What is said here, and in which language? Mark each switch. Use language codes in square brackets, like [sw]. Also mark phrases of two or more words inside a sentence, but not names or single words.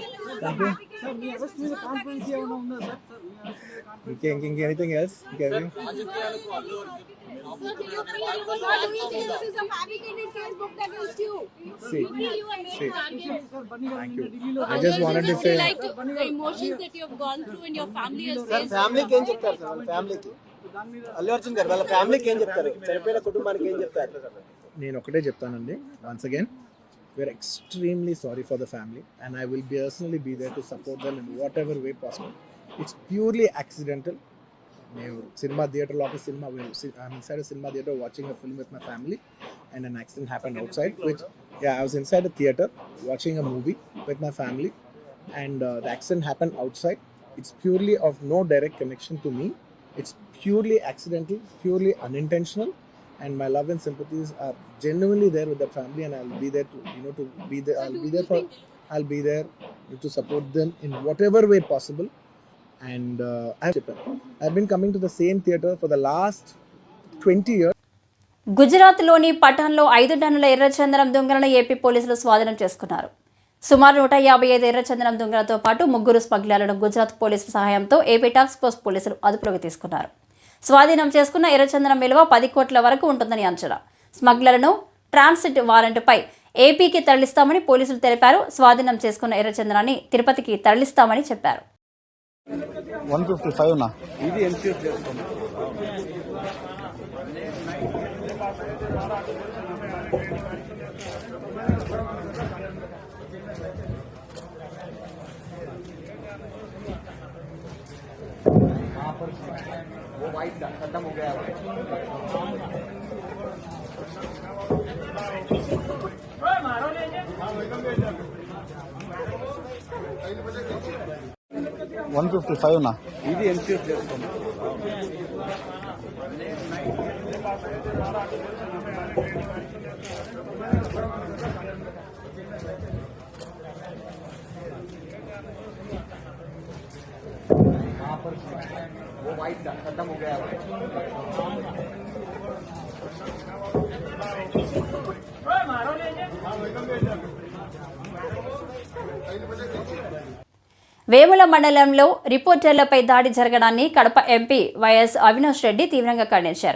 [en] Okay, anything else? Okay. See. Thank you. I just wanted to say the emotions that you have gone through and your family has faced. [te] Family ఏం చెప్తారు సార్? వాళ్ళ ఫ్యామిలీకి అల్లు అర్జున్ గారు వాళ్ళ ఫ్యామిలీకి ఏం చెప్తారు? చనిపోయిన కుటుంబానికి ఏం చెప్తారు? నేను ఒకటే చెప్తానండి. [en] Once again, we are extremely sorry for the family and I will personally be there to support them in whatever way possible. It's purely accidental. [te] నేను సినిమా థియేటర్ లోపల [en] I'm inside a cinema theater watching a film with my family and an accident happened outside, which I was inside a theater watching a movie with my family and the accident happened outside. It's purely of no direct connection to me. It's purely accidental, purely unintentional, and my love and sympathies are genuinely there with that family, and I'll be there to to be there. I'll be there to support them in whatever way possible. And I've been coming to the same theater for the last 20 years. [te] గుజరాత్లోని పఠాన్లో 5 టన్నుల ఎర్రచందనం దొంగలను ఏపీ పోలీసులు స్వాధీనం చేసుకున్నారు. సుమారు 155 ఎర్రచందనం దొంగలతో పాటు 3 స్మగ్లర్లను గుజరాత్ పోలీసుల సహాయంతో ఏపీ టాస్క్ ఫోర్స్ పోలీసులు అదుపులోకి తీసుకున్నారు. స్వాధీనం చేసుకున్న ఎర్రచందనం విలువ 10 కోట్ల వరకు ఉంటుందని అంచనా. స్మగ్లర్లను ట్రాన్సిట్ వారెంట్పై ఏపీకి తరలిస్తామని పోలీసులు తెలిపారు. స్వాధీనం చేసుకున్న ఎర్రచందనాన్ని తిరుపతికి తరలిస్తామని చెప్పారు. 155 నా ఇది ఎన్ష్యూర్ చేసుకోండి. [hi] वो वाइट खत्म हो गया [te] 155 నా ఇది ఎన్ష్యూర్ చేసుకోండి. [hi] वो वाइट खत्म हो गया [te] వేముల మండలంలో రిపోర్టర్లపై దాడి జరగడాన్ని కడప ఎంపీ వైఎస్ అవినాష్ రెడ్డి తీవ్రంగా ఖండించారు.